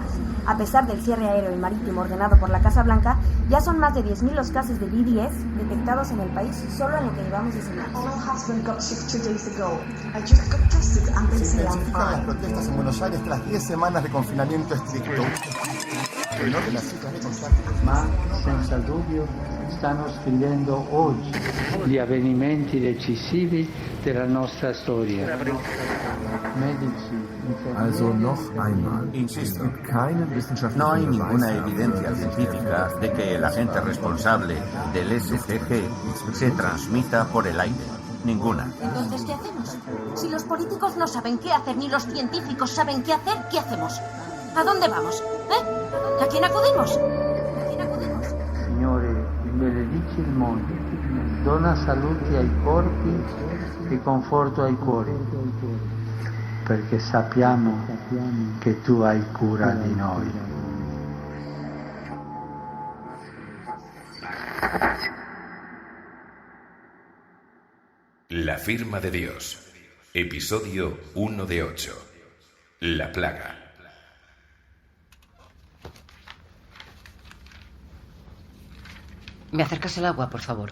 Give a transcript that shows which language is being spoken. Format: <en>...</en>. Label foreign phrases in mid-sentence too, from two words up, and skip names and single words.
<es>A pesar del cierre aéreo y marítimo ordenado por la Casa Blanca, ya son más de 10.000 los casos de BDS detectados en el país solo en lo que llevamos de semana. Se intensifican las protestas en Buenos Aires tras 10 semanas de confinamiento estricto. Las cifras de contagios.</es> <it>Ma senza dubbio stanno scrivendo oggi gli avvenimenti decisivi della nostra storia.</it> <de>Also noch einmal,</de> <es>insisto, no hay ninguna evidencia científica de que el agente responsable del STG se transmita por el aire. Ninguna. Entonces, ¿qué hacemos? Si los políticos no saben qué hacer ni los científicos saben qué hacer, ¿qué hacemos? ¿A dónde vamos? ¿A quién acudimos?</es> <it>Signore, benedici il mondo, dona salute ai corpi e conforto ai cuori, perché sappiamo che tu hai cura di noi.</it> <es>La firma de Dios. Episodio 1 de 8. La plaga. ¿Me acercas el agua, por favor?</es>